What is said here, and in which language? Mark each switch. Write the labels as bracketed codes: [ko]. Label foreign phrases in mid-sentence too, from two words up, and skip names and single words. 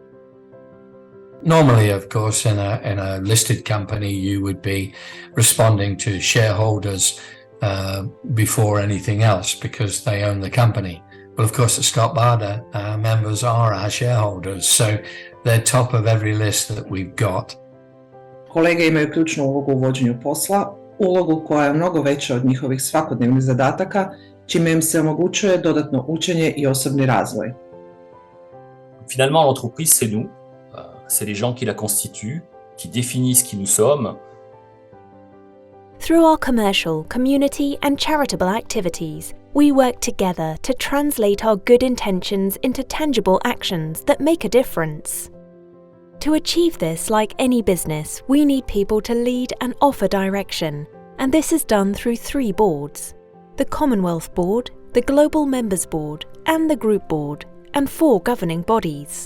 [en] Normally, of course, in a listed company, you would be responding to shareholders before anything else because they own the company. But of course, at Scott Bader, our members are our shareholders, so they're top of every list that we've got. [hr] Kolege imaju ključnu ulogu u vođenju posla, ulogu koja je mnogo veća od njihovih svakodnevnih zadataka, čime im se omogućuje dodatno učenje I osobni razvoj. [fr] Finalement, l'entreprise, c'est nous. C'est les gens qui la constituent, qui définissent qui nous sommes. [en] Through our commercial, community and charitable activities, we work together to translate our good intentions into tangible actions that make a difference. To achieve this, like any business, we need people to lead and offer direction, and this is done through 3 boards: the Commonwealth Board, the Global Members Board, and the Group Board, and 4 governing bodies.